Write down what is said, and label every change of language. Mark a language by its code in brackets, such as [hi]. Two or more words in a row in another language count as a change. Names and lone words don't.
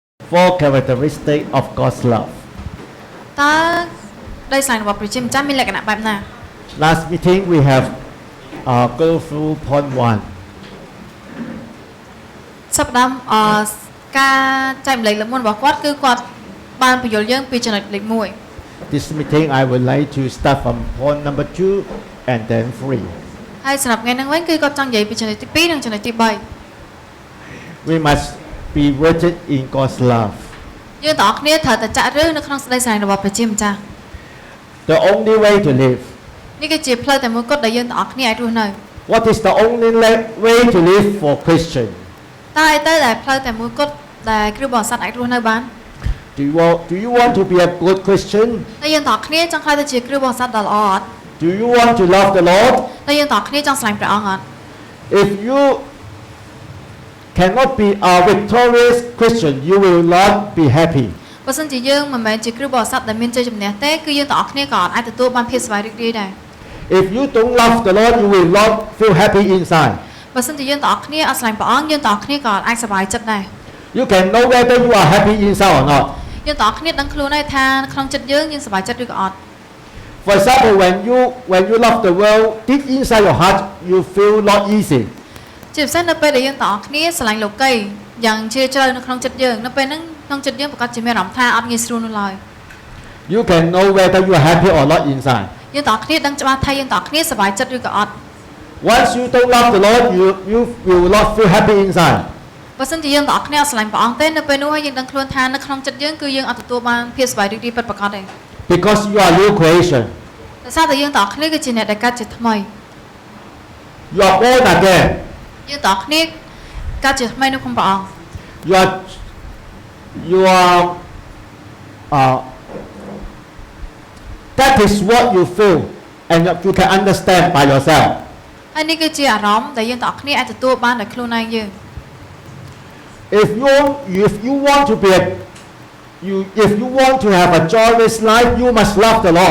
[en] four characteristics of God's love. [km] តើដីស្រឡាញ់របស់ព្រះជាម្ចាស់មានលក្ខណៈបែបណា [en] Last meeting we have go through point 1. [km] សប្តាហ៍ការចែកម្លែកលើកមុនរបស់គាត់គឺគាត់បានបញ្យល់យើងពីចំណុចលេខ [en] This meeting I would like to start from point number 2 and then 3. [km] ហើយសម្រាប់ថ្ងៃនេះវិញគឺគាត់ចង់និយាយពីចំណុចទី2និងចំណុចទី [en] We must be rooted in God's love. [km] 3 យើងទាំងអស់គ្នាត្រូវតែចាក់ឫសនៅក្នុងសេចក្តីស្រឡាញ់របស់ព្រះជាម្ចាស់ [en] The only way to live. [km] នេះគឺជាផ្លូវតែមួយគត់ដែលយើងទាំងអស់គ្នាអាចរស់នៅ [en] What is the only way to live for Christian? [km] តើអីទៅដែលផ្លូវតែមួយគត់ដែលគ្រីស្ទបរិស័ទអាចរស់នៅបាន [en] Do you want to be a good Christian? [km] តើយើងទាំងអស់គ្នាចង់ក្លាយទៅជាគ្រីស្ទបរិស័ទដ៏ល្អអត់ [en] Do you want to love the Lord? [km] តើយើងទាំងអស់គ្នាចង់ស្រឡាញ់ព្រះអង្គអត់ [en] If you cannot be a victorious Christian, you will not be happy. [km] បើសិនជាយើងមិនមែនជាគ្រីស្ទបរិស័ទដែលមានជ័យជំនះទេគឺយើងទាំងអស់គ្នាក៏អាចទទួលបានភាពសប្បាយរីករាយដែរ [en] If you don't love the Lord, you will not feel happy inside. [km] បើសិនជាយើងទាំងអស់គ្នាអត់ស្រឡាញ់ព្រះអង្គយើងទាំងអស់គ្នាក៏អាចសប្បាយចិត្តដែរ [en] You can know whether you are happy inside or not. [km] យើងទាំងអស់គ្នាដឹងខ្លួនហើយថាក្នុងចិត្តយើងសប្បាយចិត្តឬក៏អត់ [en] For example, when you love the world, deep inside your heart, you feel not easy. [km] ជាពិសេសនៅពេលដែលយើងទាំងអស់គ្នាស្រឡាញ់លោកីយ៉ាងជ្រាលជ្រៅនៅក្នុងចិត្តយើងនៅពេលហ្នឹងក្នុងចិត្តយើងប្រកាសជាមានអារម្មណ៍ថាអត់ងាយស្រួលនោះឡើយ [en] You can know whether you are happy or not inside. [km] យើងទាំងអស់គ្នាដឹងច្បាស់ថាយើងទាំងអស់គ្នាសប្បាយចិត្តឬក៏អត់ [en] Once you don't love the Lord, you will not feel happy inside. [km] បើសិនជាយើងទាំងអស់គ្នាអត់ស្រឡាញ់ព្រះអង្គទេនៅពេលនោះហើយយើងដឹងខ្លួនថានៅក្នុងចិត្តយើងគឺយើងអត់ទទួលបានភាពសប្បាយរីករាយពិតប្រាកដទេ [en] Because you are new creation. [km] ដោយសារតែយើងទាំងអស់គ្នាគឺជាអ្នកដែលកើតជាថ្មី [en] You are born again. [km] យើងទាំងអស់គ្នាកើតជាថ្មីនៅក្នុងព្រះអង្គ [en] You are that is what you feel and you can understand by yourself. [km] ហើយនេះគឺជាអារម្មណ៍ដែលយើងទាំងអស់គ្នាអាចទទួលបានដោយខ្លួនឯងយើង [en] If you want to have a joyous life, you must love the Lord.